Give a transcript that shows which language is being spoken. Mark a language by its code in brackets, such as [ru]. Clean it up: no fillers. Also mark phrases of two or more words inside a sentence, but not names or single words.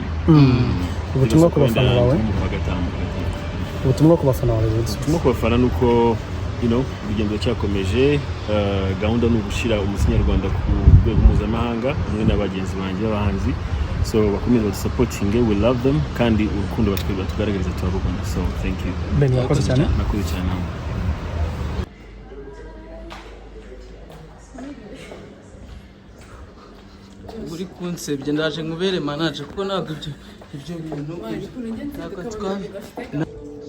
[rw] Ubutumwa ku bafana bawe ubutumwa ku bafana nuko urugendo cyakomeje gahunda ni ugushyira umuziki nyarwanda ku rwego mpuzamahanga hamwe n'abagenzi banjye b'abahanzi so bakomeze badusapotinge [en] we love them [rw] kandi urukundo batugaragariza turarukunda so [en] thank you. [rw] Ben wakoze cyane. Nakoze cyane. uri kunsebye ndaje nkubere manager kuko ntabwo ibyo bintu